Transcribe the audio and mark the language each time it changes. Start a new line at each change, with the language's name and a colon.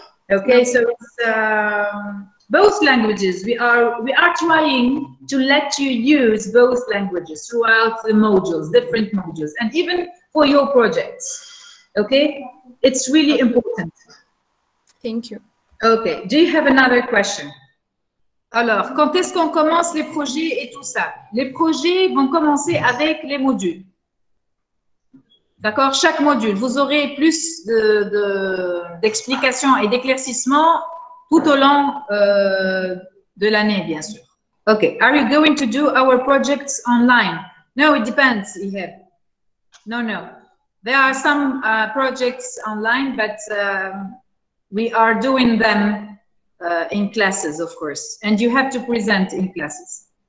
English: Okay, so it's both languages. We are trying to let you use both languages throughout the modules, different modules, and even for your projects. Okay, it's really important. Thank you. Okay, do you have another question?
French: Alors, quand est-ce qu'on commence les projets et tout ça? Les projets vont commencer avec les modules. D'accord, chaque module, vous aurez plus d'explications et d'éclaircissements tout au long de l'année, bien sûr.
English: Okay, are you going to do our projects online? No, it depends, Ihab. No. There are some projects online, but we are doing them in classes, of course, and you have to present in classes.